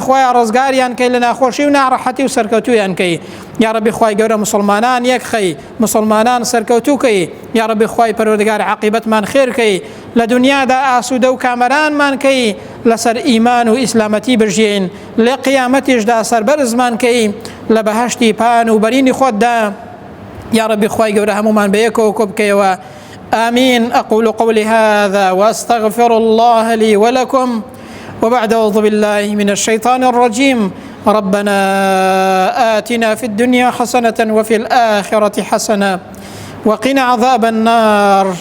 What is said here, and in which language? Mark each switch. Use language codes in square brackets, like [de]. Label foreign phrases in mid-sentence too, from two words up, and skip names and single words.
[ckb] خوایە ڕزگاریان کەی لە ناخۆشی و ناڕەحەتی و سەرکەوتویان کەی، [ar] یا ڕەبی [ckb] خوای گەورە مسلمانان یەک خەی، مسلمانان سەرکەوتوو کەی، [ar] یا ڕەبی [ckb] خوای پەروەردگار عاقبەتمان خێر کەی، لە دنیادا ئاسوودە و کامەرانمان کەی، لەسەر ئیمان و ئیسلامەتی بژین، لە قیامەتیشدا سەربەرزمان کەی، لە بەهەشتی پان و بەرینی خۆتدا، [ar] يا ربي [ckb] خواي قورا همومان بيكو وكبكي آمين. [ar] أقول قولي هذا وأستغفر الله لي ولكم، وبعد أعوذ بالله من الشيطان الرجيم. ربنا آتنا في الدنيا حسنة وفي الآخرة حسنة وقنا عذاب النار.